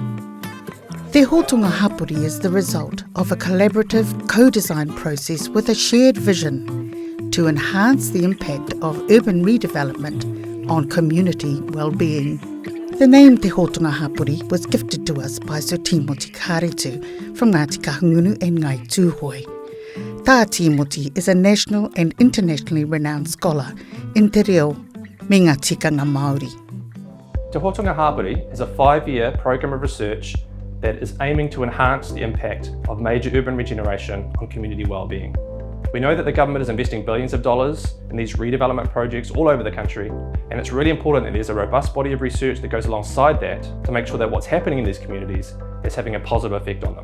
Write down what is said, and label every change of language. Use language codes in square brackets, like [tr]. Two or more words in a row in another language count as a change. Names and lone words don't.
[en] Te Hotonga Hapori is the result of a collaborative co-design process with a shared vision to enhance the impact of urban redevelopment on community well-being. The name Te Hotonga Hapori was gifted to us by Sir Timothy Kāretu from Ngāti Kahungunu and Ngai Tūhoi. Tā Timothy is a national and internationally renowned scholar in [mi] te reo me ngā tikanga Māori. [en] Te Hotonga Hapori is a 5-year program of research that is aiming to enhance the impact of major urban regeneration on community well-being. We know that the government is investing billions of dollars in these redevelopment projects all over the country, and it's really important that there's a robust body of research that goes alongside that to make sure that what's happening in these communities is having a positive effect on them.